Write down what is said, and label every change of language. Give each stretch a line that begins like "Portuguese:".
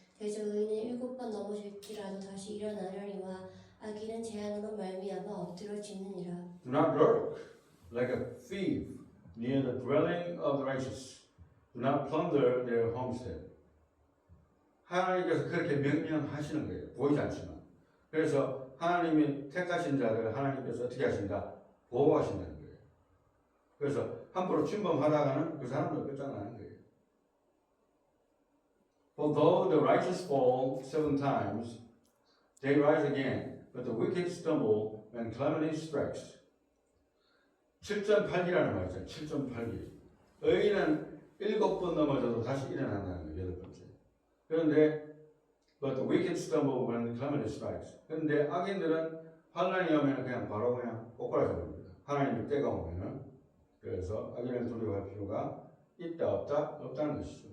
Korean: 대저 의인은 7번 넘어질지라도 다시 일어나려니와 악인은 재앙으로 말미암아 엎드러지느니라.
English: Do not lurk like a thief near the dwelling of the righteous. Do not plunder their homestead.
Korean: 하나님께서 그렇게 명령하시는 거예요. 보이지 않지만. 그래서 하나님이 택하신 자들을 하나님께서 어떻게 하신다? 보호하신다는 거예요. 그래서 함부로 침범하다가는 그 사람들 끝장나는 거예요.
English: For though the righteous fall 7 times, they rise again, but the wicked stumble when calamity strikes.
Korean: 7.8기라는 말 있잖아요. 7.8기. 의인은 7번 넘어져도 다시 일어난다는 거예요. 8번째. 그런데
English: but the wicked stumble when calamity strikes.
Korean: 그런데 악인들은 환난이 오면 그냥 바로 그냥 꼬꾸라져 버립니다. 하나님의 때가 오면은. 그래서 악인을 두려워할 필요가 있다 없다는 것이죠.